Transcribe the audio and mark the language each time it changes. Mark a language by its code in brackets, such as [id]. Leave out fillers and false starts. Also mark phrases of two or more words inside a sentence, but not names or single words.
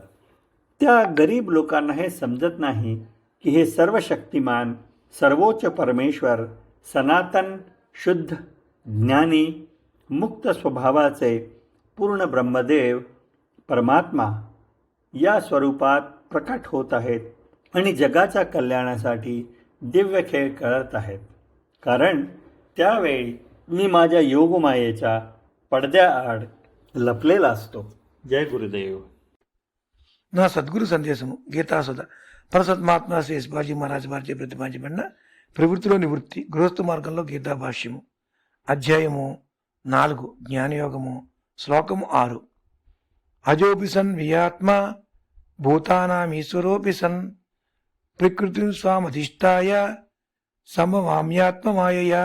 [mr] त्या गरीब लोकांना हे समजत नाही की हे सर्वशक्तिमान सर्वोच्च परमेश्वर सनातन शुद्ध ज्ञानी मुक्त स्वभावाचे पूर्ण ब्रह्मदेव परमात्मा या स्वरूपात प्रकट होत आहेत आणि जगाच्या कल्याणासाठी दिव्य खेळ करत आहेत, कारण त्यावेळी मी माझ्या योगमायेच्या पडद्याआड लपलेला असतो। जय गुरुदेव। [te] నా సద్గురు సందేశము గీతాసుధ పరసత్మాత్మ శ్రీ యశ్పాల్జీ మహారాజ్ వారిచే ప్రతిపాదించబడిన ప్రవృత్తిలో నివృత్తి గృహస్థ మార్గంలో గీతా భాష్యము అధ్యాయము 4 జ్ఞానయోగము శ్లోకము 6। [sa] అజోపి సన్ వియాత్మ భూతానామీశ్వరోపి సన్ ప్రకృతిం స్వామధిష్టాయ సమవామ్యాత్మమాయయా।